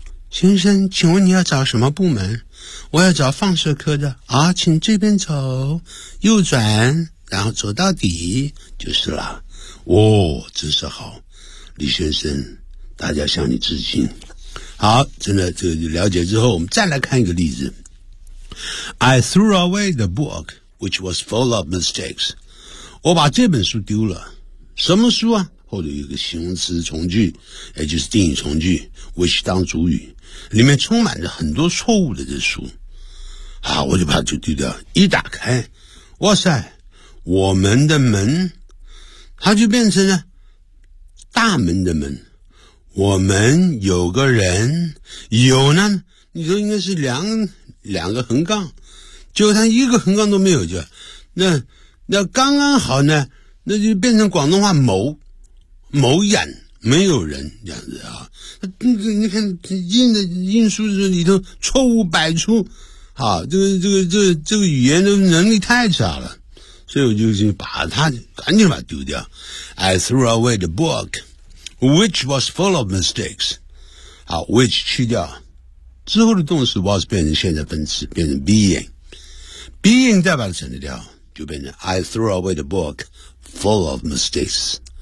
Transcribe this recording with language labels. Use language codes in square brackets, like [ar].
[zh] 先生，请问你要找什么部门？我要找放射科的。啊，请这边走，右转，然后走到底就是了。哦，真是好，李先生，大家向你致敬。好，真的，这个了解之后，我们再来看一个例子。 [en] I threw away the book, which was full of mistakes. [zh] 我把这本书丢了。什么书啊？后头有一个形容词从句，也就是定语从句 which 当主语，里面充满着很多错误的这书啊，我就把它就丢掉。一打开，哇塞，我们的门，它就变成了大门的门。我们有个人，有呢，你说应该是两个横杠，结果它一个横杠都没有，就那刚刚好呢，那就变成广东话某眼没有人这样子啊。你看印的印书里头错误百出啊，这个语言的能力太差了。所以我就把它赶紧把它丢掉。 [en] I threw away the book, which was full of mistakes. [zh] 好 ,which 去掉。之后的动词 was 变成现在分词变成 being。 [en] being [zh] 再把它省掉就变成 [en] I threw away the book, full of mistakes.